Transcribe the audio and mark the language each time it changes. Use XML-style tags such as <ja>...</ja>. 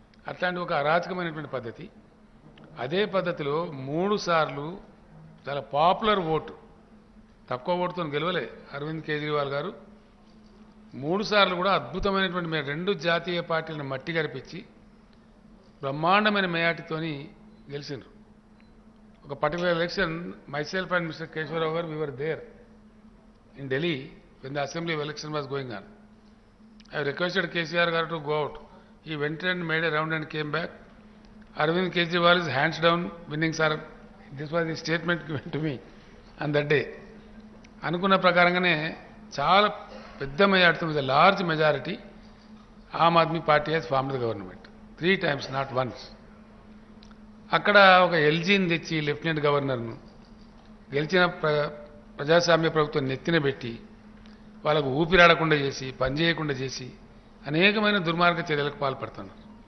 <te>అట్లాంటి ఒక అరాచకమైనటువంటి పద్ధతి. అదే పద్ధతిలో 3 సార్లు చాలా పాపులర్ ఓటు, తక్కువ ఓటుతో గెలవలే అరవింద్ కేజ్రీవాల్ గారు. 3 సార్లు కూడా అద్భుతమైనటువంటి 2 జాతీయ పార్టీలను మట్టి గరిపించి బ్రహ్మాండమైన మేయాటితోని గెలిచిండ్రు.</te> <en>ఒక particular election myself and Mr. Keshwarav garu, we were there in Delhi when the assembly election was going on. I requested KCR garu to go out. He went and made a round and came back. Arvind Kejriwal is hands down winning, sir. This was the statement given to me on that day.</en> <te>అనుకున్న ప్రకారంగానే చాలా పెద్ద majority,</te> <en>With large majority Aam Aadmi Party has formed the government 3 times, not once.</en> <te>అక్కడ ఒక ఎల్జీని తెచ్చి lieutenant గవర్నర్ను గెలిచిన ప్రజాస్వామ్య ప్రభుత్వం నెత్తిన పెట్టి వాళ్ళకు ఊపిరాడకుండా చేసి, పనిచేయకుండా చేసి అనేకమైన దుర్మార్గ చర్యలకు పాల్పడుతున్నారు.</te>